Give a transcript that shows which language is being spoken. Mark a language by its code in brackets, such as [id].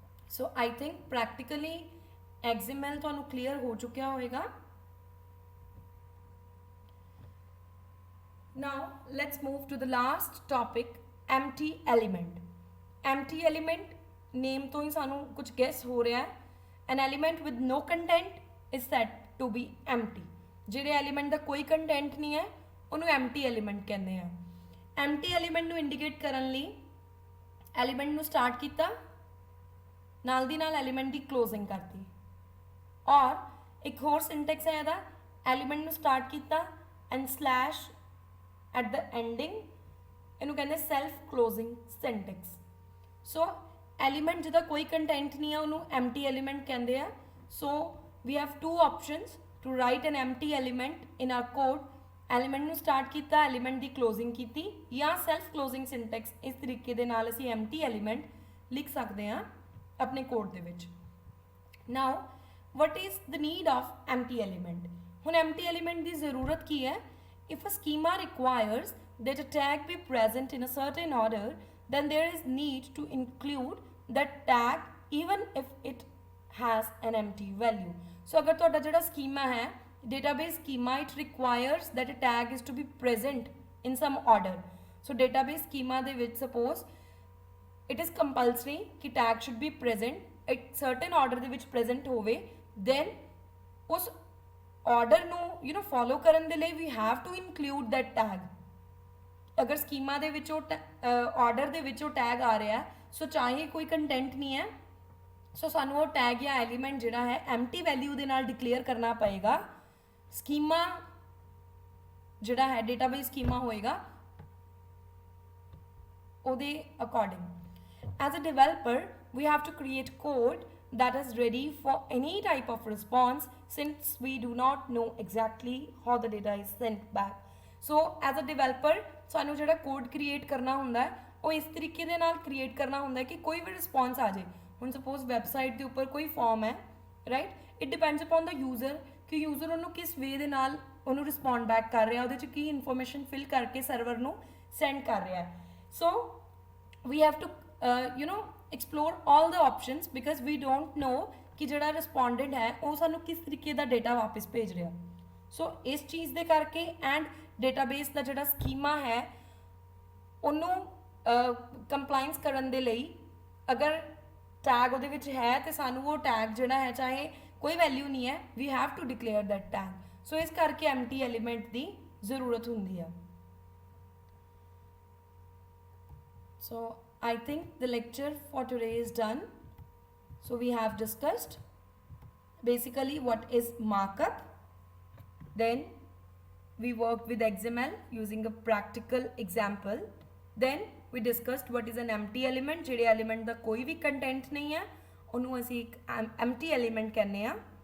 [pa] So [en] I think [pa] practically XML ਤੁਹਾਨੂੰ clear ਹੋ ਚੁੱਕਿਆ ਹੋਵੇਗਾ। [en] Now let's move to the last topic, empty element. [pa] Empty element ਨੇਮ ਤੋਂ ਹੀ ਸਾਨੂੰ ਕੁਝ ਗੈਸ ਹੋ ਰਿਹਾ ਹੈ। [en] An element with no content is said to be empty। [pa] ਜਿਹੜੇ ਐਲੀਮੈਂਟ ਦਾ ਕੋਈ ਕੰਟੈਂਟ ਨਹੀਂ ਹੈ ਉਹਨੂੰ ਐਮਟੀ ਐਲੀਮੈਂਟ ਕਹਿੰਦੇ ਆ। ਐਮਟੀ ਐਲੀਮੈਂਟ ਨੂੰ ਇੰਡੀਕੇਟ ਕਰਨ ਲਈ ਐਲੀਮੈਂਟ ਨੂੰ ਸਟਾਰਟ ਕੀਤਾ, ਨਾਲ ਦੀ ਨਾਲ ਐਲੀਮੈਂਟ ਦੀ ਕਲੋਜ਼ਿੰਗ ਕਰਤੀ। ਔਰ ਇੱਕ ਹੋਰ ਸਿੰਟੈਕਸ ਹੈ ਇਹਦਾ, ਐਲੀਮੈਂਟ ਨੂੰ ਸਟਾਰਟ ਕੀਤਾ and slash at the ending, ਇਹਨੂੰ ਕਹਿੰਦੇ ਸੈਲਫ ਕਲੋਜ਼ਿੰਗ ਸਿੰਟੈਕਸ। ਸੋ ਐਲੀਮੈਂਟ ਜਿਹਦਾ ਕੋਈ ਕੰਟੈਂਟ ਨਹੀਂ ਹੈ ਉਹਨੂੰ ਐਮਟੀ ਐਲੀਮੈਂਟ ਕਹਿੰਦੇ ਆ। [en] So we have two options to write an empty element in our code। [pa] element ਨੂੰ start ਕੀਤਾ, element ਦੀ closing ਕੀਤੀ, ਜਾਂ self closing syntax ਇਸ ਤਰੀਕੇ ਦੇ ਨਾਲ ਅਸੀਂ empty element ਲਿਖ ਸਕਦੇ ਹਾਂ ਆਪਣੇ ਕੋਡ ਦੇ ਵਿੱਚ। [en] now what is the need of empty element? [pa] ਹੁਣ empty element ਦੀ ਜ਼ਰੂਰਤ ਕੀ ਹੈ? [en] if a schema requires that a tag be present in a certain order, then there is need to include that tag even if it has an empty value। So [pa] अगर ਤੁਹਾਡਾ ਜਿਹੜਾ schema है, [en] database schema, it requires that a tag is to be present in some order। So database schema [pa] ਦੇ ਵਿੱਚ [en] suppose it is compulsory [hi] कि [en] tag should be present [pa] एक certain order ਦੇ ਵਿੱਚ present ਹੋਵੇ, [en] then [pa] ਉਸ order ਨੂੰ follow ਕਰਨ ਦੇ ਲਈ [en] we have to include that tag। [pa] ਅਗਰ schema ਦੇ ਵਿੱਚੋਂ order ਦੇ ਵਿੱਚੋਂ tag ਆ ਰਿਹਾ, so ਚਾਹੇ ਕੋਈ content ਨਹੀਂ ਹੈ, ਸੋ ਸਾਨੂੰ ਉਹ ਟੈਗ ਜਾਂ ਐਲੀਮੈਂਟ ਜਿਹੜਾ ਹੈ ਐਮਟੀ ਵੈਲਿਊ ਦੇ ਨਾਲ ਡਿਕਲੇਅਰ ਕਰਨਾ ਪਏਗਾ। ਸਕੀਮਾ ਜਿਹੜਾ ਹੈ ਡੇਟਾਬੇਸ ਸਕੀਮਾ ਹੋਏਗਾ ਉਹਦੇ according. [en] As a developer we have to create code that is ready for any type of response since we do not know exactly how the data is sent back। so as a developer [pa] ਸਾਨੂੰ ਜਿਹੜਾ code create ਕਰਨਾ ਹੁੰਦਾ ਉਹ ਇਸ ਤਰੀਕੇ ਦੇ ਨਾਲ create ਕਰਨਾ ਹੁੰਦਾ ਕਿ ਕੋਈ ਵੀ ਰਿਸਪੌਂਸ ਆ ਜਾਏ। ਹੁਣ ਸਪੋਜ਼ ਵੈਬਸਾਈਟ ਦੇ ਉੱਪਰ ਕੋਈ ਫਾਰਮ ਹੈ, right, [en] it depends upon the [pa] user ਕਿ ਯੂਜ਼ਰ ਉਹਨੂੰ ਕਿਸ ਵੇ ਦੇ ਨਾਲ ਉਹਨੂੰ ਰਿਸਪੌਂਡ ਬੈਕ ਕਰ ਰਿਹਾ, ਉਹਦੇ 'ਚ ਕੀ ਇਨਫੋਰਮੇਸ਼ਨ ਫਿਲ ਕਰਕੇ ਸਰਵਰ ਨੂੰ ਸੈਂਡ ਕਰ ਰਿਹਾ। [en] so we have to explore all the options because we don't know [pa] ਕਿ ਜਿਹੜਾ ਰਿਸਪੋਂਡੈਂਟ ਹੈ ਉਹ ਸਾਨੂੰ ਕਿਸ ਤਰੀਕੇ ਦਾ ਡੇਟਾ ਵਾਪਸ ਭੇਜ ਰਿਹਾ। ਸੋ ਇਸ ਚੀਜ਼ ਦੇ ਕਰਕੇ ਐਂਡ ਡੇਟਾਬੇਸ ਦਾ ਜਿਹੜਾ ਸਕੀਮਾ ਹੈ ਉਹਨੂੰ ਕੰਪਲਾਈਂਸ ਕਰਨ ਦੇ ਲਈ ਅਗਰ ਟੈਗ ਉਹਦੇ ਵਿੱਚ ਹੈ ਤੇ ਸਾਨੂੰ ਉਹ ਟੈਗ ਜਿਹੜਾ ਹੈ ਚਾਹੇ ਕੋਈ ਵੈਲਿਊ ਨਹੀਂ ਹੈ, [en] We have to declare that tag. [pa] ਸੋ ਇਸ ਕਰਕੇ ਐਮਟੀ ਐਲੀਮੈਂਟ ਦੀ ਜ਼ਰੂਰਤ ਹੁੰਦੀ ਆ। [en] So I think the lecture for today is done। So we have discussed basically what is markup, then we worked with XML using a practical example, then we discussed what is an empty element। [pa] ਜਿਹੜੇ element ਦਾ ਕੋਈ ਵੀ content ਨਹੀਂ ਹੈ ਉਹਨੂੰ ਅਸੀਂ ਇੱਕ empty element ਕਹਿੰਦੇ ਆ।